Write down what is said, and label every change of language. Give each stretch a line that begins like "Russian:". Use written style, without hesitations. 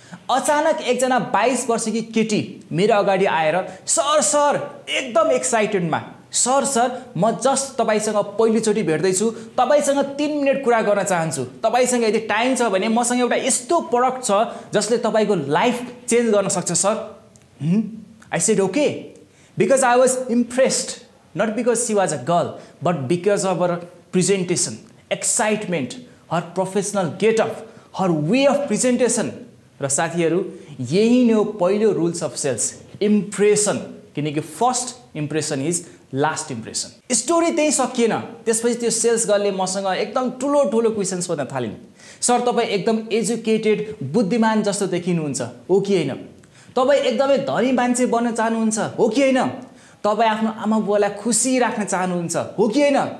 Nepali: अचानक एकजना 22 वर्षकी केटी मेरो अगाडि आएर सर सर एकदम एक्साइटेडमा सर सर म जस्ट तपाईसँग पहिलोचोटि भेट्दैछु, तपाईसँग 3 मिनेट कुरा गर्न चाहन्छु। तपाईसँग यदि टाइम छ भने मसँग एउटा यस्तो प्रोडक्ट छ जसले तपाईको लाइफ चेन्ज गर्न सक्छ sir.
English: I said okay because I was impressed, not because she was a girl but because of her presentation, excitement, her professional get-up, her way of presentation।
Nepali: र साथीहरु, यही नै हो पहिलो रुल्स अफ सेल्स, इम्प्रेसन।
English: किनकि first impression is last impression.
Nepali: Story त्यही सकिएन। त्यसपछि त्यो सेल्स गर्लले मसँग एकदम ठुलो ठुलो क्वेशन्स सोध्न थालिन्। सर, तपाईँ एकदम एजुकेटेड, बुद्धिमान जस्तो देखिनुहुन्छ, हो कि होइन? तपाईँ एकदमै धनी मान्छे बन्न चाहनुहुन्छ, हो कि होइन? तपाईँ आफ्नो आमाबुवालाई खुसी राख्न चाहनुहुन्छ, हो कि होइन?